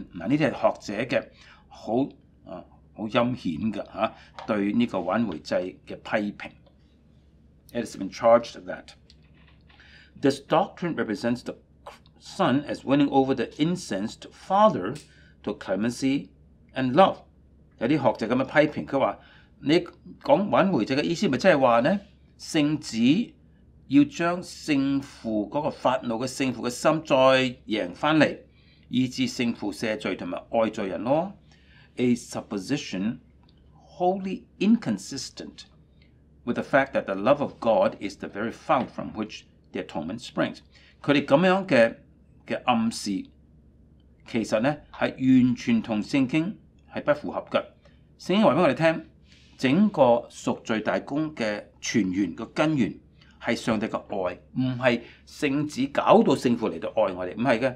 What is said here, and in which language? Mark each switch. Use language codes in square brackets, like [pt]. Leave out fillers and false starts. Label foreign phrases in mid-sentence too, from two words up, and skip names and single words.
[yue] 嗱，呢啲係學者嘅好陰險嘅嚇對呢個挽回祭嘅批評。 [en] It has been charged that this doctrine represents the Son as winning over the incensed Father to clemency and love。 [yue] 有啲學者咁樣批評，佢話你講挽回祭嘅意思，咪即係話呢聖子要將聖父嗰個發怒嘅聖父嘅心再贏翻嚟，以致聖父赦罪同埋愛罪人咯。 [en] A supposition wholly inconsistent with the fact that the love of God is the very fount from which the atonement springs。 [yue] 佢哋咁樣嘅暗示，其實呢係完全同聖經係不符合嘅。聖經話俾我哋聽，整個贖罪大功嘅泉源個根源係上帝嘅愛，唔係聖子搞到聖父嚟到愛我哋，唔係嘅。